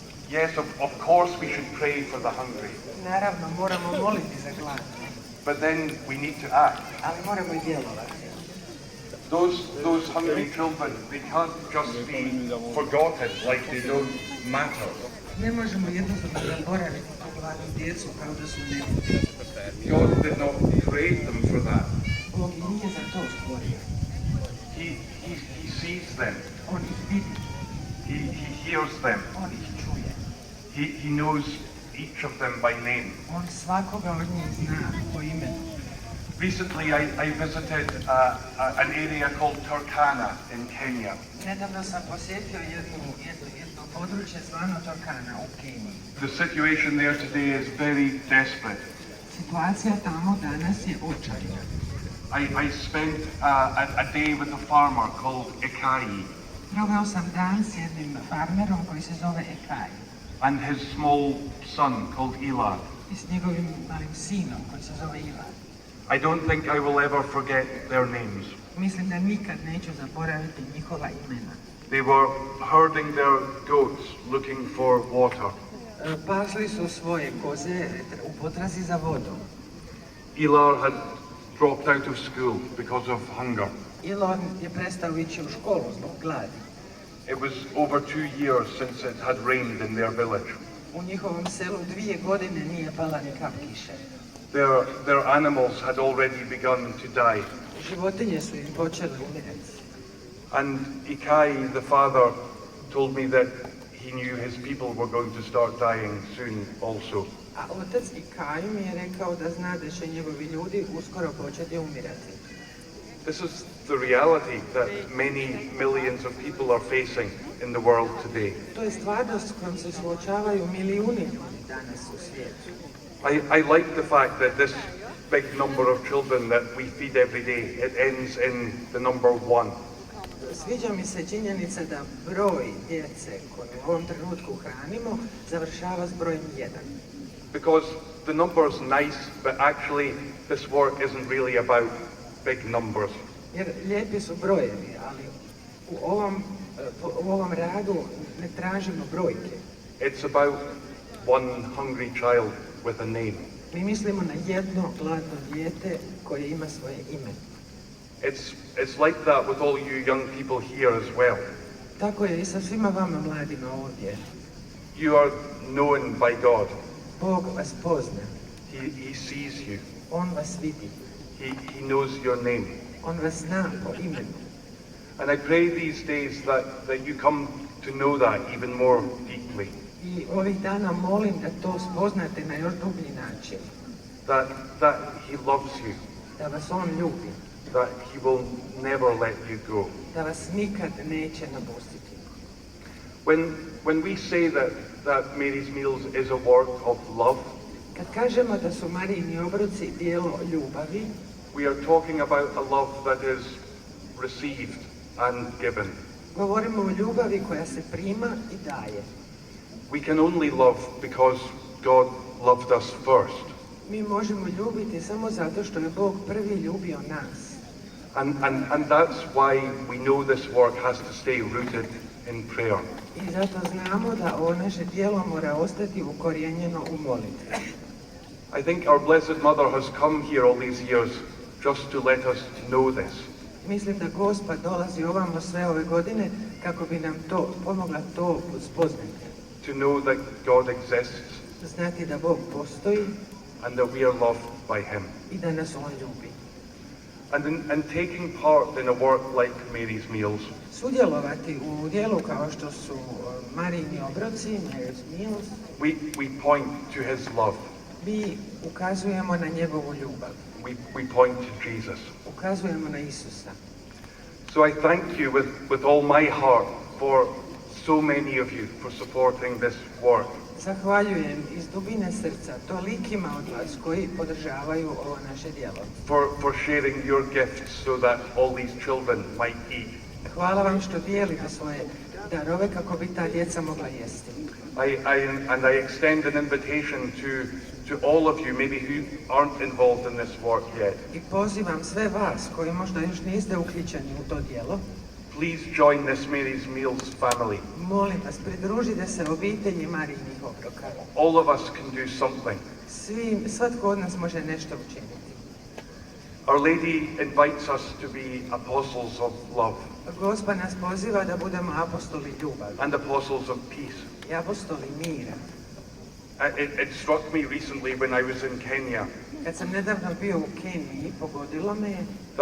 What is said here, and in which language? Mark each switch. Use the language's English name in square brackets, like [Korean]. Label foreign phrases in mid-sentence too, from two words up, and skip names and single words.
[English] Yes, of course we should pray for the hungry, [Croatian] Naravno, moramo moliti za gladne, [English] but then we need to act. [Croatian] ali moramo i djelovati. [English] Those hungry children, they can't just be forgotten like they don't matter. [Croatian] Ne možemo jednostavno zaboraviti tu gladnu djecu kao da su nebitni. [English] God did not create them for that. [Croatian] Bog i nije za to stvorio. [English] He sees them. [Croatian] On ih vidi, [English] He hears them. [Croatian] on ih čuje. [English] He knows each of them by name. [Croatian] On svakoga od njih zna po imenu. [English] Recently, I visited an area called Turkana in Kenya. [Croatian] Nedavno sam posjetio jedno područje zvano Turkana u Keniji. [English] The situation there today is very desperate. [Croatian] Situacija tamo danas je očajna. [English] I spent a day with a farmer called Ikai [Croatian] Proveo sam dan s jednim farmerom koji se zove Ekaj [English] and his small son called Elad. [Croatian] i s njegovim malim sinom koji se zove Ivan. [English] I don't think I will ever forget their names. [Croatian] Mislim da nikad neću zaboraviti njihova imena. [English] They were herding their goats looking for water. [Croatian] Pasli su svoje koze u potrazi za vodom. [English] Elad had dropped out of school because of hunger. [Croatian] Ilon je prestao ići u školu zbog gladi. [English] It was over 2 years since it had rained in their village. [Croatian] U njihovom selu 2 godine nije pala ni kap kiše. [English] Their animals had already begun to die. [Croatian] Životinje su im počele umirati. [English] And Ikai, the father, told me that he knew his people were going to start dying soon also. [Croatian] A otac Ikaju mi je rekao da zna da će njegovi ljudi uskoro početi umirati. [English] This is the reality that many millions of people are facing in the world today. [Croatian] To je stvarnost s kojom se suočavaju milijuni ljudi danas u svijetu. [English] I like the fact that this big number of children that we feed every day, it ends in the number 1. [Croatian] Sviđa mi se činjenica da broj djece koju u ovom trenutku hranimo završava s brojem 1. [English] Because the number's nice, but actually this work isn't really about big numbers. [Croatian] Jer lijepi su brojevi, ali u ovom radu ne tražimo brojke. [English] It's about one hungry child with a name. [Croatian] Mi mislimo na jedno gladno dijete koje ima svoje ime. [English] It's like that with all you young people here as well. [Croatian] Tako je i sa svima vama mladima ovdje. [English] You are known by God. [Croatian] Bog vas pozna. [English] He sees you. [Croatian] On vas vidi. [English] He knows your name. [Croatian] On vas zna po imenu. [English] And I pray these days that you come to know that even more deeply. [Croatian] I ovih dana molim da to spoznate na još dublji način. [English] That He loves you. [Croatian] Da vas on ljubi. [English] That He will never let you go. [Croatian] Da vas nikad neće napustiti. [English] When we say that Mary's Meals is a work of love, [Croatian] Kad kažemo da su Marijini obroci dijelo ljubavi, [English] we are talking about a love that is received and given. [Croatian] govorimo o ljubavi koja se prima i daje. [English] We can only love because God loved us first. [Croatian] Mi možemo ljubiti samo zato što je Bog prvi ljubio nas. [English] And that's why we know this work has to stay rooted in prayer. [Croatian] I zato znamo da ovo naše djelo mora ostati ukorijenjeno u molitvi. [English] I think our Blessed Mother has come here all these years just to let us know this. [Croatian] Mislim da Gospa dolazi ovamo sve ove godine kako bi nam pomogla to spoznati. [English] To know that God exists [Croatian] Znati da Bog postoji [English] and that we are loved by Him. [Croatian] i da nas on ljubi. [English] And taking part in a work like Mary's Meals, [Croatian] Sudjelovati u dijelu kao što su Marijini obroci, [English] Mary's Meals, we point to His love. [Croatian] mi ukazujemo na njegovu ljubav. [English] We point to Jesus. [Croatian] Ukazujemo na Isusa. [English] So I thank you with all my heart for so many of you for supporting this work. [Croatian] Zahvaljujem iz dubine srca tolikima od vas koji podržavaju ovo naše djelo. [English] For sharing your gifts so that all these children might eat. [Croatian] Hvala vam što dijelite svoje darove kako bi ta djeca mogla jesti. [English] I extend an invitation to all of you, maybe who aren't involved in this work yet. [Croatian] I pozivam sve vas koji možda još niste uključeni u to djelo. [English] please join this Mary's Meals family. [Croatian] Molim vas, pridružite se obitelji Marijinih obroka. [English] All of us can do something. [Croatian] Svatko od nas može nešto učiniti. [English] Our Lady invites us to be apostles of love [Croatian] Gospa nas poziva da budemo apostoli ljubavi [English] and apostles of peace. [Croatian] i apostoli mira. [English] It struck me recently when I was in Kenya [Croatian] Kad sam nedavno bio u Keniji, pogodilo me je